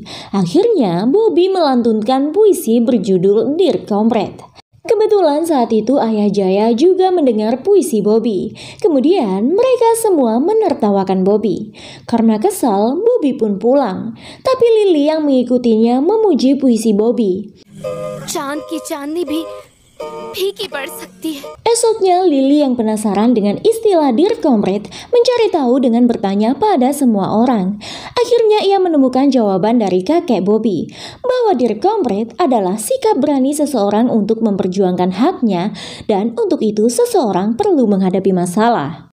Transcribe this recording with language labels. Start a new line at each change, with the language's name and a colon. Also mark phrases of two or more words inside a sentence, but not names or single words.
Indonesian: Akhirnya, Bobby melantunkan puisi berjudul Dear Comrade. Kebetulan saat itu ayah Jaya juga mendengar puisi Bobby. Kemudian mereka semua menertawakan Bobby. Karena kesal, Bobby pun pulang. Tapi Lily yang mengikutinya memuji puisi Bobby.
Hindi: चांद की चांदनी भी फीकी पड़ सकती है.
Indonesian: Esoknya Lily yang penasaran dengan istilah Dear Comrade mencari tahu dengan bertanya pada semua orang. Akhirnya ia menemukan jawaban dari kakek Bobby bahwa Dear Comrade adalah sikap berani seseorang untuk memperjuangkan haknya dan untuk itu seseorang perlu menghadapi masalah.